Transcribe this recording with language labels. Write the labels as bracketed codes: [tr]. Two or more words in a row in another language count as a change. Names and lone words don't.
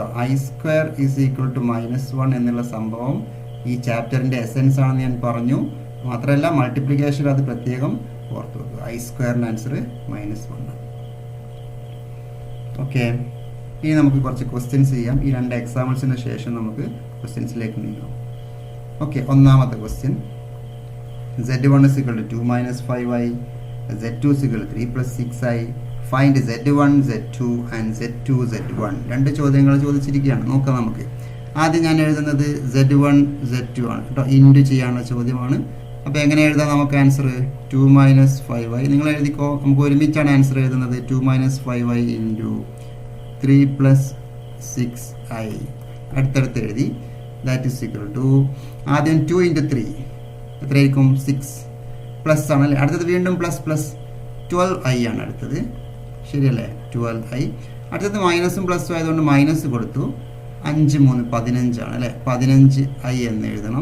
[ml] I² = -1 എന്നുള്ള സംഭവം ഈ ചാപ്റ്ററിൻ്റെ എസെൻസ് ആണെന്ന് ഞാൻ പറഞ്ഞു. മാത്രമല്ല മൾട്ടിപ്ലിക്കേഷൻ അത് പ്രത്യേകം ഓർത്ത് വെക്കുക. I² ആൻസർ -1 ആണ്. ഓക്കെ, ഇനി നമുക്ക് കുറച്ച് ക്വസ്റ്റ്യൻസ് ചെയ്യാം. ഈ 2 എക്സാമ്പിൾസിന് ശേഷം നമുക്ക് ക്വസ്റ്റ്യൻസിലേക്ക് നീങ്ങാം. ഓക്കെ, ഒന്നാമത്തെ ക്വസ്റ്റ്യൻ, Z1 = 2 - 5i, Z2 = 3 + 6i, ഫൈൻഡ് Z1 Z2 ആൻഡ് Z2 Z1. 2 ചോദ്യങ്ങൾ ചോദിച്ചിരിക്കുകയാണ്. നോക്കാം നമുക്ക്. ആദ്യം ഞാൻ എഴുതുന്നത് Z1 Z2 ആണ് കേട്ടോ, ഇൻറ്റു ചെയ്യാനുള്ള ചോദ്യമാണ്. അപ്പോൾ എങ്ങനെ എഴുതാം നമുക്ക് ആൻസർ? 2 - 5i. നിങ്ങൾ എഴുതിക്കോ, നമുക്ക് ഒരുമിച്ചാണ് ആൻസർ എഴുതുന്നത്. 2 - 5i ഇൻറ്റു 3 + 6i അടുത്തടുത്ത് എഴുതി. [en] that is equal to [ml] ആദ്യം 2 × 3 എത്രയായിരിക്കും? 6 പ്ലസ് ആണല്ലേ. അടുത്തത് വീണ്ടും പ്ലസ് 12i ആണ് അടുത്തത്. ശരിയല്ലേ? 12i. അടുത്തത് മൈനസും പ്ലസും ആയതുകൊണ്ട് മൈനസ് കൊടുത്തു. 5 3 15 ആണ് അല്ലേ, 15i എന്ന് എഴുതണം.